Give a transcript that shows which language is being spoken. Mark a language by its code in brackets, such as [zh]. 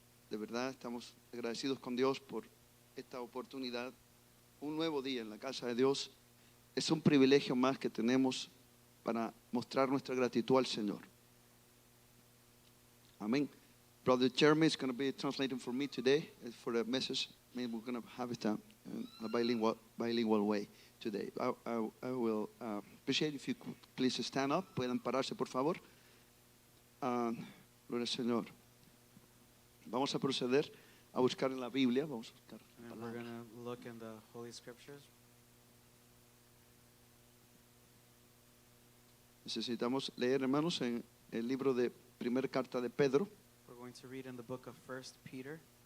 [es] De verdad estamos agradecidos con Dios por esta oportunidad. Un nuevo día en la casa de Dios. Es un privilegio más que tenemos para mostrar nuestra gratitud al Señor. Amén. [en] Brother Jeremy is going to be translating for me today for the message. Maybe we're going to have it in a bilingual way today. I will appreciate if you could please stand up. [es] Puedan pararse, por favor. Gloria al Señor. Vamos a proceder a buscar en la Biblia. Vamos a buscar. [en] And we're going to look in the Holy Scriptures. [es] Necesitamos leer, hermanos, en el libro de Primera Carta de Pedro. [en] We're going to read in the book of 1 Peter.